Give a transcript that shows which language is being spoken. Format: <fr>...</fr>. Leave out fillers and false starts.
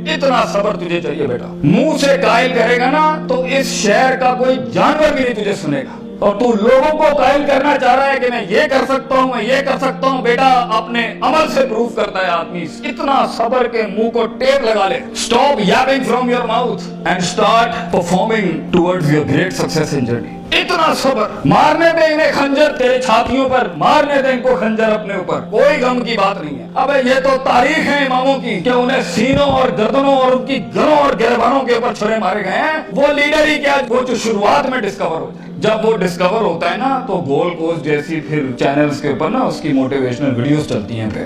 <ur>اتنا صبر تجھے چاہیے بیٹا. منہ سے قائل کرے گا نا تو اس شہر کا کوئی جانور بھی نہیں تجھے سنے گا, اور تو لوگوں کو قائل کرنا چاہ رہا ہے کہ میں یہ کر سکتا ہوں, میں یہ کر سکتا ہوں. بیٹا اپنے عمل سے پروف کرتا ہے آدمی. اتنا صبر کے منہ کو ٹیپ لگا لے.</ur> <en>Stop yapping from your mouth and start performing towards your great success in journey.</en> <ur>اتنا صبر. مارنے دے انہیں خنجر تیرے چھاتیوں پر, مارنے دے ان کو خنجر اپنے اوپر, کوئی غم کی بات نہیں ہے. ابے یہ تو تاریخ ہے اماموں کی کہ انہیں سینوں اور گردنوں اور ان کی گھروں اور گریبانوں کے اوپر چھرے مارے گئے ہیں. وہ لیڈر ہی کیا وہ جو شروعات میں ڈسکور ہو جائے. جب وہ ڈسکور ہوتا ہے نا تو گول کوسٹ جیسی پھر چینلز کے اوپر نا اس کی موٹیویشنل ویڈیوز چلتی ہیں.</ur>